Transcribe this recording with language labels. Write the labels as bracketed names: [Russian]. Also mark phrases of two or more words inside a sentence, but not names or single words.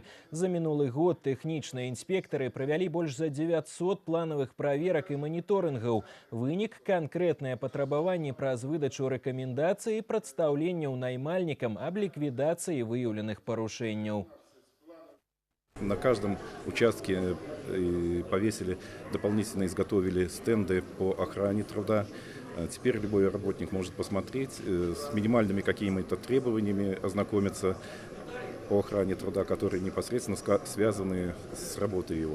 [Belarusian] За мінулы год тэхнічныя інспектары правялі больш за 900 планавых праверак і маніторынгаў. Вынік – канкрэтныя патрабаванні праз выдачу рэкамендацый і прадстаўленняў наймальнікам аб ліквідацыі выяўленых парушэнняў. [Russian] На каждом участке повесили, дополнительно изготовили стенды по охране труда. Теперь любой работник может посмотреть, с минимальными какими-то требованиями ознакомиться по охране труда, которые непосредственно связаны с работой его.